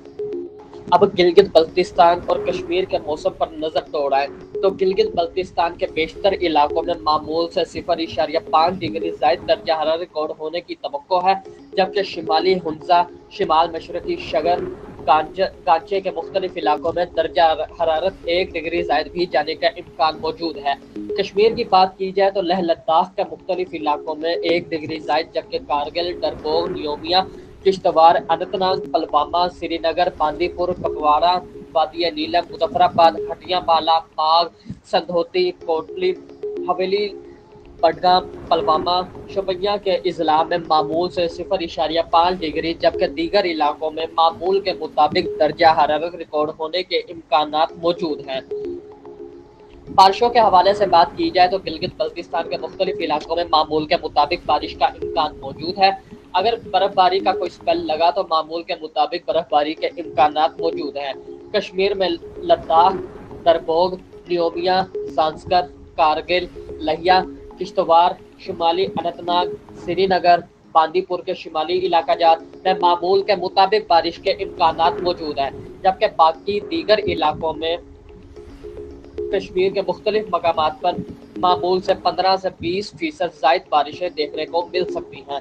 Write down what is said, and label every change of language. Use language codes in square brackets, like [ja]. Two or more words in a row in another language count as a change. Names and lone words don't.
[ur] اب گلگت بلتستان اور کشمیر کے موسم پر نظر دوڑائیں تو گلگت بلتستان کے بیشتر علاقوں میں معمول سے 0.5 ڈگری زائد درجہ حرارت ریکارڈ ہونے کی توقع ہے، جبکہ شمالی ہنزا، شمال مشرقی شگر، گانچے کے مختلف علاقوں میں درجہ حرارت 1 ڈگری زائد بھی جانے کا امکان موجود ہے۔ کشمیر کی بات کی جائے تو لیہ لداخ کے مختلف علاقوں میں 1 ڈگری زائد، جبکہ کارگل، ڈربوگ، نیومیا، کشتواڑ، اننت ناگ، پلوامہ، سری نگر، باندی پور، کپواڑہ، وادی نیلم، مظفر آباد، ہٹیاں بالا، باغ، سندھوتی، کوٹلی، حویلی، بڈگام، پلوامہ، شوپیاں کے اضلاع میں معمول سے 0.5 ڈگری، جبکہ دیگر علاقوں میں معمول کے مطابق درجہ حرارت ریکارڈ ہونے کے امکانات موجود ہیں۔ بارشوں کے حوالے سے بات کی جائے تو گلگت بلتستان کے مختلف علاقوں میں معمول کے مطابق بارش کا امکان موجود ہے۔ اگر برف باری کا کوئی سپیل لگا تو معمول کے مطابق برف باری کے امکانات موجود ہیں۔ کشمیر میں لداخ، دربوگ، نیومیا، زانسکر، کارگل، لہیا، کشتوار، شمالی اننت ناگ، سری نگر، باندی پور کے شمالی علاقہ جات میں معمول کے مطابق بارش کے امکانات موجود ہیں، جبکہ باقی دیگر علاقوں میں کشمیر کے مختلف مقامات پر معمول سے 15 سے 20% زائد بارشیں دیکھنے کو مل سکتی ہیں۔